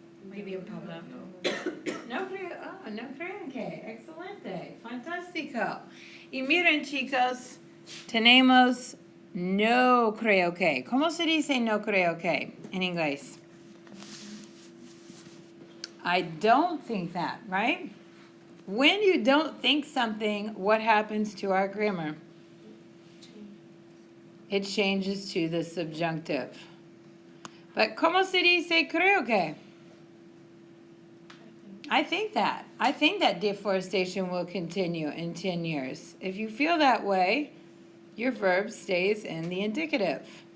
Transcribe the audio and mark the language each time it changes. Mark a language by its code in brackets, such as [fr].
[es] Muy bien, Pablo. No creo. Oh, no creen que. Excelente. Fantástico. Y miren, chicos, tenemos no creo que. ¿Cómo se dice no creo que en inglés? [en] I don't think that, right? When you don't think something, what happens to our grammar? It changes to the subjunctive. But [es] ¿cómo se dice creo que? [en] I think that. I think that deforestation will continue in 10 years. If you feel that way, your verb stays in the indicative.